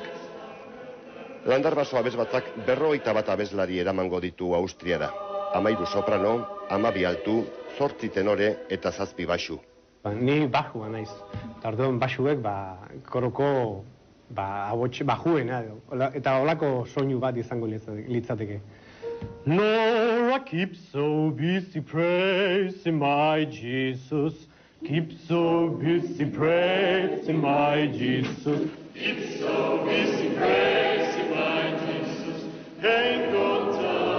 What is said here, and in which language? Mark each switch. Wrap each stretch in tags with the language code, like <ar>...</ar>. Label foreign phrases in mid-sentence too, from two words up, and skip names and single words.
<eu>Landarbaso abesbatzak 51 abeslari eramango ditu Austriara. 13 soprano, 12 altu, 8 tenore eta 7 baxu. Ni baxua naiz. Tarduan baxuek koroko bajuena eta olako soinu bat izango litzateke.</eu> <en>Lord, I keep so busy praising my Jesus. Keep so busy praising my Jesus. Keep so busy praising my Jesus. Ain't got time.</en>